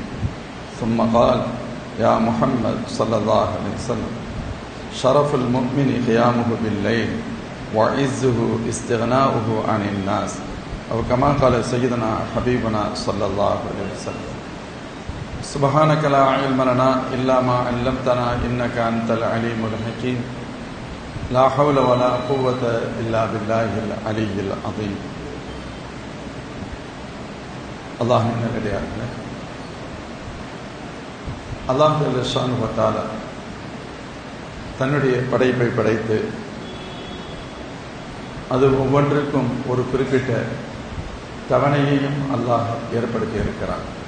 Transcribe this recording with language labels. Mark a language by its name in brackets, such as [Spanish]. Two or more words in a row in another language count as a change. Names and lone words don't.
[Arabic] ثم قال: يا محمد صلى الله عليه وسلم شرف المؤمن قيامه بالليل وعزه استغناؤه عن الناس، أو كما قال سيدنا حبيبنا صلى الله عليه وسلم. سبحانك لا علم لنا إلا ما علمتنا إنك أنت العليم الحكيم. لا حول ولا قوة إلا بالله العلي العظيم. [Tamil] அல்லாஹ்வின் நல்லடியார்களே, [Arabic] الله جل شأنه وتعالى [Tamil] தன்னுடைய படைப்பை படைத்து அது ஒவ்வொன்றிற்கும் ஒரு குறிப்பிட்ட தவணையையும் அல்லாஹ் ஏற்படுத்தி இருக்கிறான்.